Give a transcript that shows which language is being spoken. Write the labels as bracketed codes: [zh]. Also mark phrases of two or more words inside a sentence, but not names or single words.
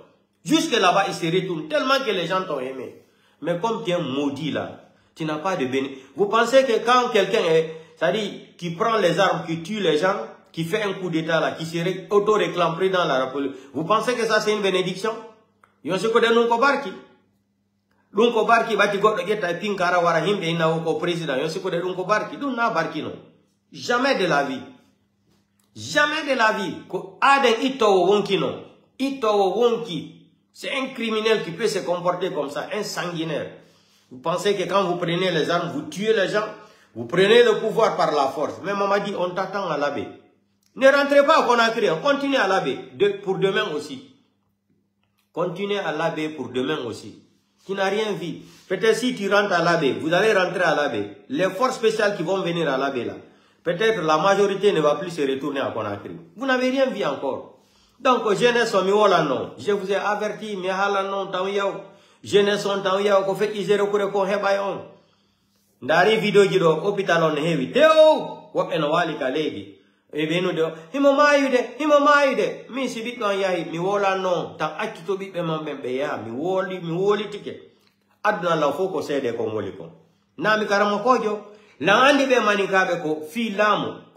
[fr] Jusque là-bas, ils se retournent tellement que les gens t'ont aimé. Mais comme tu es maudit là, tu n'as pas de bénéfice. Vous pensez que quand quelqu'un qui prend les armes, qui tue les gens, qui fait un coup d'état là, qui se auto-réclame président de la République, vous pensez que ça c'est une bénédiction? [ff] Yon se kode nunko barki. Nunko barki bati goddo getta pinkara wara himbe ina ko président. Yon se kode nunko barki. Dun na barki non. [fr] Jamais de la vie. Jamais de la vie. [ff] Ko aden ito wonki non. Ito wonki. [fr] C'est un criminel qui peut se comporter comme ça, un sanguinaire. Vous pensez que quand vous prenez les armes, vous tuez les gens, vous prenez le pouvoir par la force. Mais maman dit, on t'attend à Labé. Ne rentrez pas à Conakry, continuez à Labé pour demain aussi. Continuez à Labé pour demain aussi. Tu n'as rien vu. Peut-être si tu rentres à Labé, vous allez rentrer à Labé. Les forces spéciales qui vont venir à Labé là, peut-être la majorité ne va plus se retourner à Conakry. Vous n'avez rien vu encore. Donc, jeunesse, je vous ai averti, mais jeunesse [ff] on taw yaw ko fekki zero kure ko hebay on ndari video ji do hôpital on heewi tew wobbe no wali ka leydi e benu do himo mayude mi si biddo yahi mi wola non tan accito bibbe mambe be ya mi woli tike aduna la foko sede ko woli ko nami karamo kojo la andi be manikabe ko fi lamu